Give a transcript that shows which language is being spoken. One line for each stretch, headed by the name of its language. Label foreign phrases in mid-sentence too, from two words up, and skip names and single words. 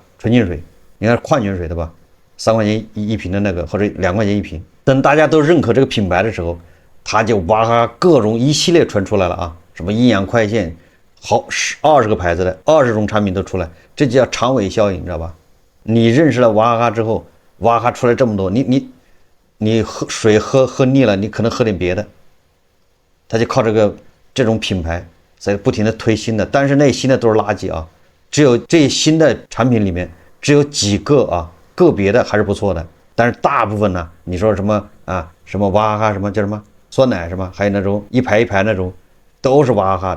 Chinese: 純淨水，你看礦泉水对吧？3塊錢一瓶的那個，或者2塊錢一瓶。等大家都認可這個品牌的時候，他就哇哈各種一系列傳出來了啊！什麼營養快線，好20個牌子的20種產品都出來，這就叫長尾效應，你知道吧？你認識了娃哈哈之後，娃哈哈出來這麼多，你你水喝膩了，你可能喝点別的。他就靠這種品牌在不停的推新的，但是那新的都是垃圾啊！只有這些新的產品裡面，只有幾個啊，個別的還是不錯的，但是大部分呢，你說什麼啊，什麼娃哈哈，什麼叫什麼酸奶什麼，還有那種一排一排那種，都是娃哈哈。